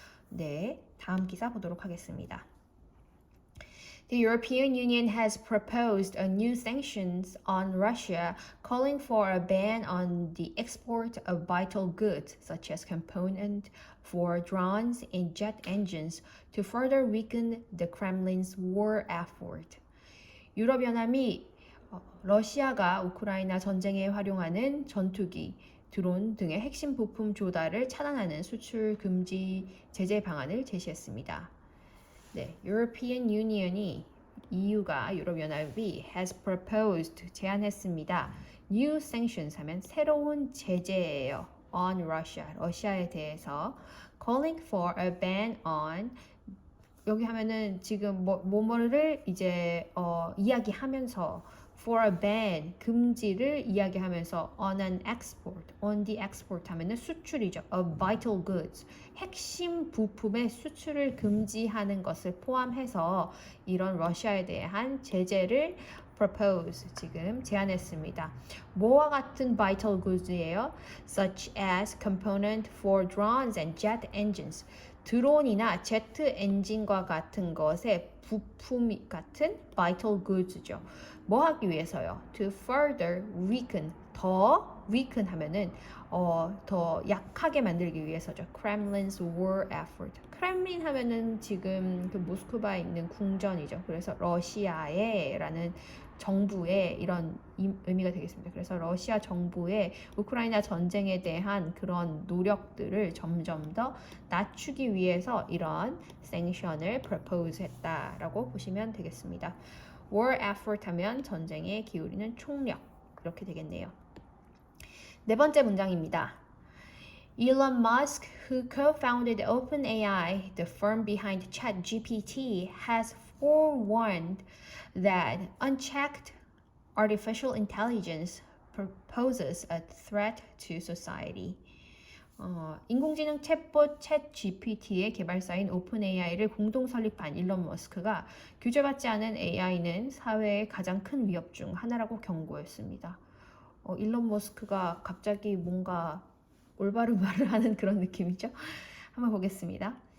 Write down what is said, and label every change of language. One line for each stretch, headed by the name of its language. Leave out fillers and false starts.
Korean: 네, 다음 기사 보도록 하겠습니다.
English: The European Union has proposed a new sanctions on Russia, calling for a ban on the export of vital goods such as components for drones and jet engines to further weaken the Kremlin's war effort.
Korean: 유럽연합이 러시아가 우크라이나 전쟁에 활용하는 전투기, 드론 등의 핵심 부품 조달을 차단하는 수출 금지 제재 방안을 제시했습니다. 네, European Union이 EU가 유럽연합이
English: has proposed
Korean: 제안했습니다.
English: New sanctions
Korean: 하면 새로운 제재예요.
English: On Russia,
Korean: 러시아에 대해서
English: calling for a ban on
Korean: 여기 하면은 지금 뭐뭐를 이제 이야기하면서
English: for a ban
Korean: 금지를 이야기하면서
English: on an export, on the export
Korean: 하면은 수출이죠.
English: of vital goods
Korean: 핵심 부품의 수출을 금지하는 것을 포함해서 이런 러시아에 대한 제재를 propose 지금 제안했습니다. 뭐와 같은
English: vital goods
Korean: 예요?
English: such as component for drones and jet engines
Korean: 드론이나 제트 엔진과 같은 것의 부품 같은
English: vital goods
Korean: 죠. 뭐 하기 위해서요?
English: To further weaken,
Korean: 더 weaken 하면은 더 약하게 만들기 위해서죠.
English: Kremlin's war effort.
Korean: 크렘린 하면은 지금 그 모스크바에 있는 궁전이죠. 그래서 러시아의라는 정부의 이런 의미가 되겠습니다. 그래서 러시아 정부의 우크라이나 전쟁에 대한 그런 노력들을 점점 더 낮추기 위해서 이런 섹션을 propose 했다라고 보시면 되겠습니다.
English: war effort
Korean: 하면 전쟁에 기울이는 총력 이렇게 되겠네요. 네 번째 문장입니다.
English: Elon Musk, who co-founded OpenAI, the firm behind ChatGPT, has forewarned that unchecked artificial intelligence poses a threat to society.
Korean: 인공지능 챗봇 챗GPT의 개발사인 오픈AI를 공동 설립한 일론 머스크가 규제받지 않은 AI는 사회의 가장 큰 위협 중 하나라고 경고했습니다. 일론 머스크가 갑자기 뭔가 올바른 말을 하는 그런 느낌이죠. 한번 보겠습니다.